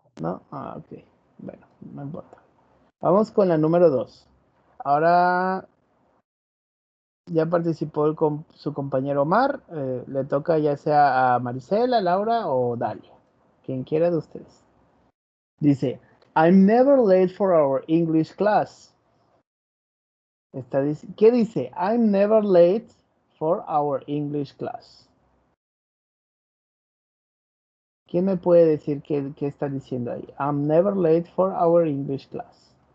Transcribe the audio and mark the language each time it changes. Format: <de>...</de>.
<es>¿No? Ah, ok. Bueno, no importa. Vamos con la número 2. Ahora ya participó su compañero Omar. Le toca ya sea a Marisela, Laura o Dalia. Quien quiera de ustedes. Dice,</es> <en>I'm never late for our English class.</en> <es>¿Qué dice?</es> <en>I'm never late for our English class.</en> <es>¿Quién me puede decir qué está diciendo ahí?</es> <en>I'm never late for our English class.</en>